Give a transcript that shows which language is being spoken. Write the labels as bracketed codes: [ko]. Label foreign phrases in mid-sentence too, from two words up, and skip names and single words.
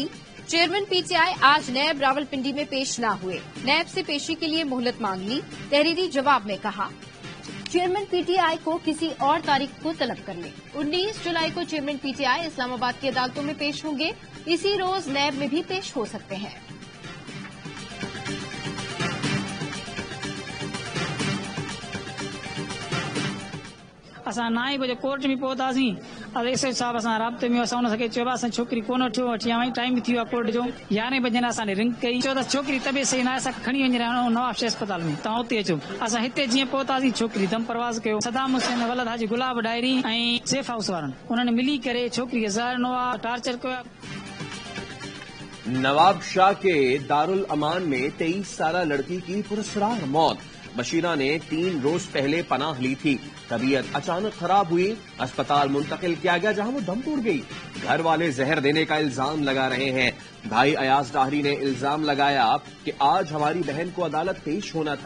[ur] چیئرمین پی ٹی آئی آج نیب راولپنڈی میں پیش نہ ہوئے. نیب سے پیشی کے لیے مہلت مانگ لی. تحریری جواب میں کہا چیئرمین پی ٹی آئی کو کسی اور تاریخ کو طلب کر لیں. 19 جولائی کو چیئرمین پی ٹی آئی اسلام آباد کی عدالتوں میں پیش ہوں گے. اسی روز نیب میں بھی پیش ہو سکتے ہیں. [sd] असां 9 बजे कोर्ट में पहुतासीं. एस एच साहब असां राब्ते में असां उन खे चयो असां छोकिरी कोन वठी वठी आई. टाइम थी वियो आहे कोर्ट जो. 11 बजे असांने रिंग कई. चयो त छोकिरी तबियत सही न आहे, असां खणी वञी रहिया आहियूं नवाब शाह अस्पताल में, तव्हां उते अचो. असां हिते जीअं पहुतासीं छोकिरी दम परवाज़ कयो. सदाम हुसैन, वलद हाजी गुलाब डायरी ऐं सेफ हाउस वारनि उन्हनि मिली करे छोकिरी खे ज़हर ॾिनो आहे, टार्चर कयो. [ur] نواب شاہ کے دارالامان میں 23 سالہ لڑکی کی پرسکار موت. بشیرہ نے 3 روز پہلے پناہ لی تھی۔ طبیعت اچانک خراب ہوئی، اسپتال منتقل کیا گیا جہاں وہ دم توڑ گئی. گھر والے زہر دینے کا الزام لگا رہے ہیں۔ بھائی ایاز ڈاہری نے الزام لگایا کہ آج ہماری بہن کو عدالت پیش ہونا تھا.